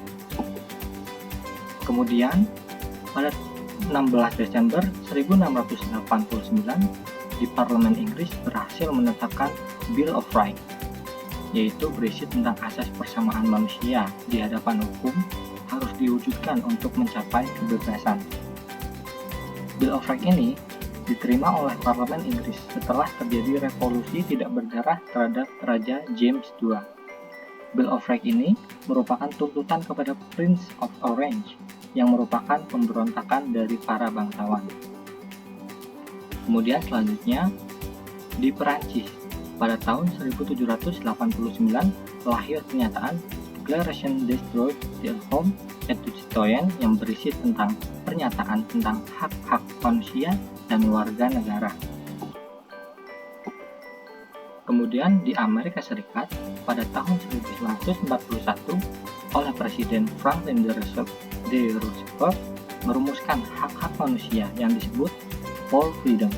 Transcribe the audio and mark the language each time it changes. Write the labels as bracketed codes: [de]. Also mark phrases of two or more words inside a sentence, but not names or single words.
[id] Kemudian, pada 16 Desember 1689, di Parlemen Inggris berhasil menetapkan Bill of Rights, yaitu berisi tentang asas persamaan manusia di hadapan hukum harus diwujudkan untuk mencapai kebebasan. Bill of Rights ini diterima oleh Parlemen Inggris setelah terjadi revolusi tidak berdarah terhadap Raja James II. Bill of Rights ini merupakan tuntutan kepada Prince of Orange yang merupakan pemberontakan dari para bangsawan. Kemudian selanjutnya di Perancis pada tahun 1789 lahir pernyataan Declaration des Droits de l'Homme et du Citoyen yang berisi tentang pernyataan tentang hak-hak manusia dan warga negara. Kemudian di Amerika Serikat pada tahun 1941 oleh Presiden Franklin D. Roosevelt merumuskan hak-hak manusia yang disebut Four Freedoms.